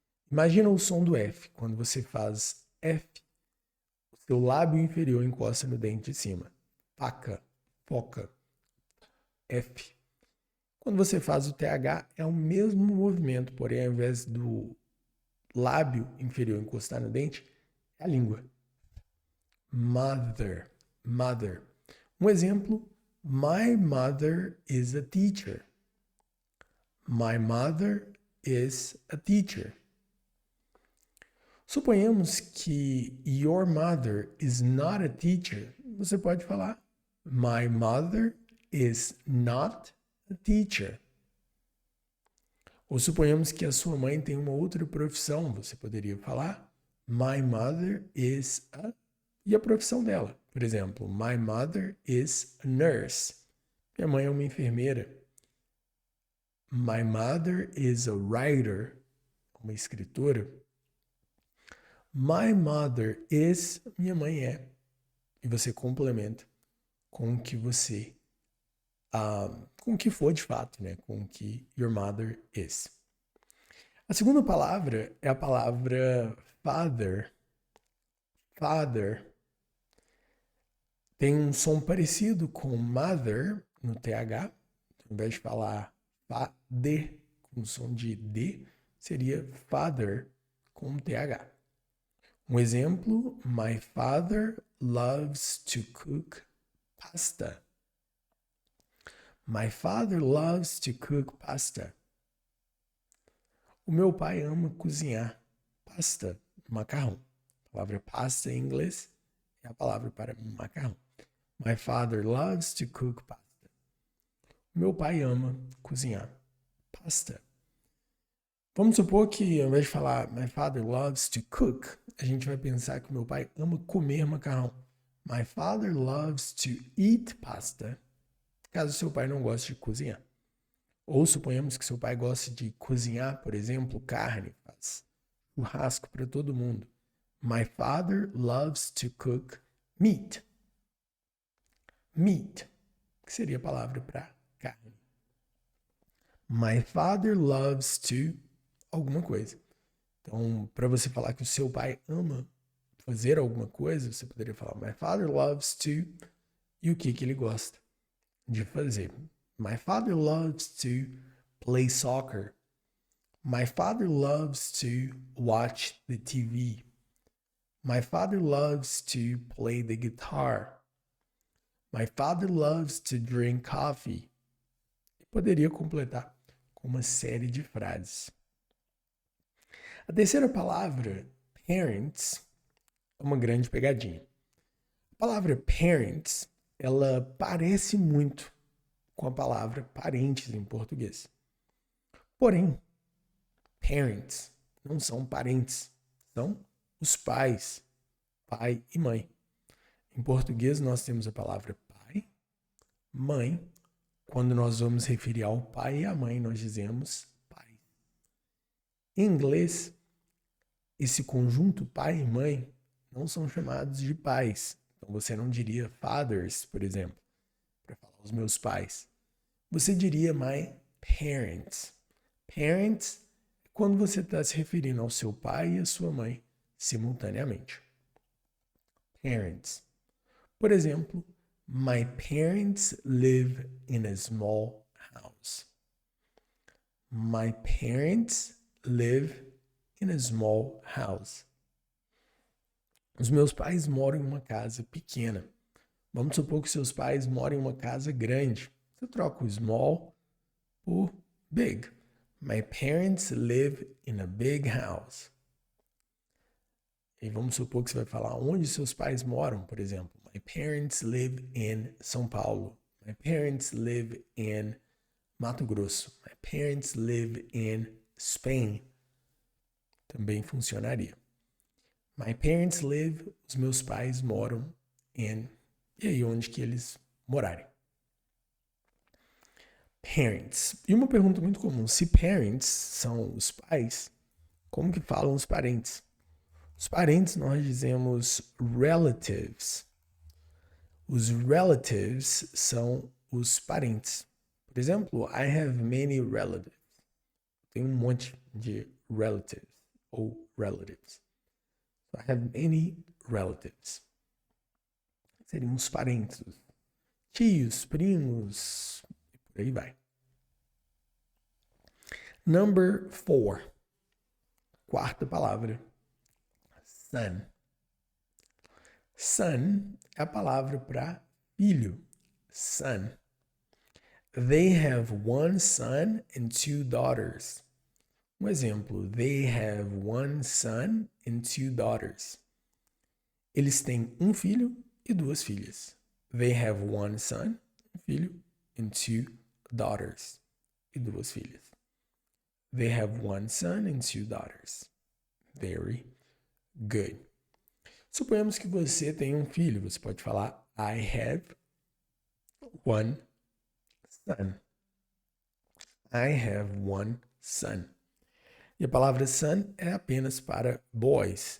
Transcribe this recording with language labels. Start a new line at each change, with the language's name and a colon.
Portuguese: Imagina o som do F. Quando você faz F, o seu lábio inferior encosta no dente de cima. Faca, foca, F. Quando você faz o TH, é o mesmo movimento, porém, ao invés do lábio inferior encostar no dente, é a língua.
English: Mother, mother.
Portuguese: Um exemplo,
English: my mother is a teacher. My mother is a teacher.
Portuguese: Suponhamos que
English: your mother is not a teacher.
Portuguese: Você pode falar,
English: my mother is not a teacher.
Portuguese: Ou suponhamos que a sua mãe tem uma outra profissão. Você poderia falar,
English: my mother is a...
Portuguese: E a profissão dela. Por exemplo,
English: my mother is a nurse.
Portuguese: Minha mãe é uma enfermeira.
English: My mother is a writer.
Portuguese: Uma escritora.
English: My mother is...
Portuguese: Minha mãe é. E você complementa com o que você... com o que for de fato, né? Com o que
English: your mother is.
Portuguese: A segunda palavra é a palavra father. Father tem um som parecido com mother no TH. Ao invés de falar D com som de D, seria father com TH.
English: Um exemplo, my father loves to cook pasta. My father loves to cook pasta.
Portuguese: O meu pai ama cozinhar pasta, macarrão. A palavra pasta em inglês é a palavra para macarrão.
English: My father loves to cook pasta.
Portuguese: O meu pai ama cozinhar pasta. Vamos supor que, ao invés de falar
English: my father loves to cook,
Portuguese: a gente vai pensar que o meu pai ama comer macarrão.
English: My father loves to eat pasta.
Portuguese: Caso seu pai não goste de cozinhar. Ou suponhamos que seu pai goste de cozinhar, por exemplo, carne, faz churrasco para todo mundo.
English: My father loves to cook meat.
Portuguese: Meat, que seria a palavra para carne.
English: My father loves to
Portuguese: alguma coisa. Então, para você falar que o seu pai ama fazer alguma coisa, você poderia falar
English: my father loves to,
Portuguese: e o que ele gosta de fazer.
English: My father loves to play soccer. My father loves to watch the TV. My father loves to play the guitar. My father loves to drink coffee.
Portuguese: Eu poderia completar com uma série de frases. A terceira palavra, parents, é uma grande pegadinha. A palavra parents, ela parece muito com a palavra parentes em português. Porém, parents não são parentes, são os pais, pai e mãe. Em português, nós temos a palavra pai, mãe. Quando nós vamos referir ao pai e à mãe, nós dizemos pai. Em inglês, esse conjunto pai e mãe não são chamados de pais. Então, você não diria fathers, por exemplo, para falar os meus pais. Você diria
English: my parents.
Portuguese: Parents é quando você está se referindo ao seu pai e à sua mãe simultaneamente.
English: Parents.
Portuguese: Por exemplo,
English: my parents live in a small house. My parents live in a small house.
Portuguese: Os meus pais moram em uma casa pequena. Vamos supor que seus pais moram em uma casa grande. Você troca o small por big.
English: My parents live in a big house.
Portuguese: E vamos supor que você vai falar onde seus pais moram, por exemplo.
English: My parents live in São Paulo. My parents live in Mato Grosso. My parents live in Spain.
Portuguese: Também funcionaria.
English: My parents live,
Portuguese: os meus pais moram in, e aí onde que eles morarem. Parents. E uma pergunta muito comum, se parents são os pais, como que falam os parentes? Os parentes nós dizemos relatives. Os relatives são os parentes. Por exemplo,
English: I have many relatives.
Portuguese: Tem um monte de relatives ou relatives.
English: I have many relatives.
Portuguese: Seriam os parentes. Tios, primos, e por aí vai.
English: Number 4.
Portuguese: Quarta palavra.
English: Son.
Portuguese: Son é a palavra para filho.
English: Son. They have one son and 2 daughters.
Portuguese: Um exemplo.
English: They have one son and 2 daughters.
Portuguese: Eles têm um filho e 2 filhas.
English: They have one son,
Portuguese: um filho,
English: and 2 daughters.
Portuguese: E 2 filhas.
English: They have one son and 2 daughters. Very good.
Portuguese: Suponhamos que você tem um filho. Você pode falar
English: I have one son. I have one son.
Portuguese: E a palavra son é apenas para boys.